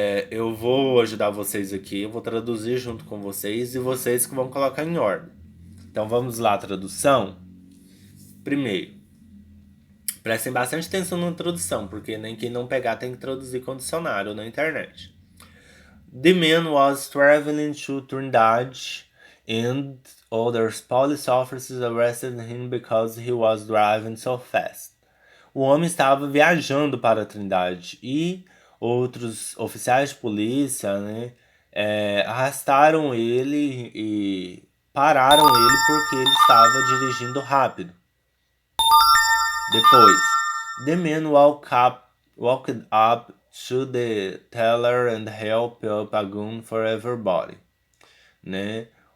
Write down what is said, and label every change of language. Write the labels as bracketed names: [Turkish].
[Portuguese] Eu vou ajudar vocês aqui, eu vou traduzir junto com vocês e vocês que vão colocar em ordem. Então vamos lá, tradução. Primeiro, prestem bastante atenção na tradução, porque nem quem não pegar tem que traduzir com dicionário na internet. [English] The man was traveling to Trinidad and other police officers arrested him because he was driving so fast. [Portuguese] O homem estava viajando para a Trindade e outros oficiais de polícia, né, arrastaram ele e pararam ele porque ele estava dirigindo rápido. [English] Depois, the man walked up to the teller and helped up a gun for everybody, né?